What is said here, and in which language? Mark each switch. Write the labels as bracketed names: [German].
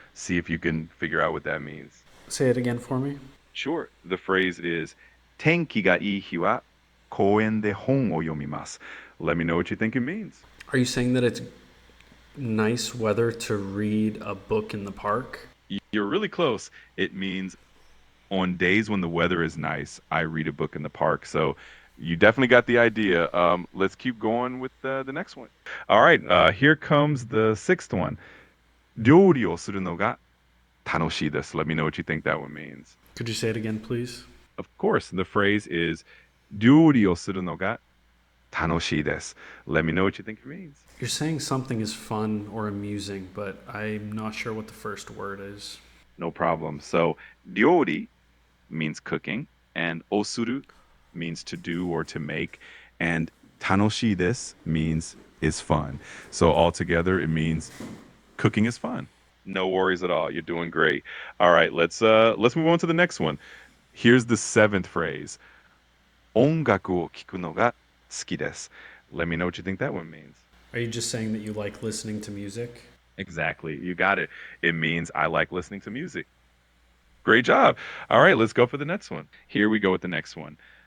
[English] See if you can figure out what that means. Say it again for me. Sure. The phrase is [Japanese] 天気がいい日は公園で本を読みます. [English] Let me know what you think it means. Are you saying that it's nice weather to read a book in the park? You're really close. It means on days when the weather is nice, I read a book in the park. So you definitely got the idea. Let's keep going with the next one. All right, here comes the sixth one. [Japanese] 料理をするのが楽しいです. [English] Let me know what you think that one means. Could you say it again, please? Of course, the phrase is [Japanese] 料理をするのが楽しいです. [English] Let me know what you think it means. You're saying something is fun or amusing, but I'm not sure what the first word is. No problem. So, 料理 means cooking, and をする means to do or to make, and 楽しいです means is fun. So altogether, it means cooking is fun. No worries at all. You're doing great. All right, let's move on to the next one. Here's the seventh phrase. [Japanese] 音楽を聴くのが好きです. [English] Let me know what you think that one means. Are you just saying that you like listening to music? Exactly. You got it. It means I like listening to music. Great job. All right, let's go for the next one. Here we go with the next one.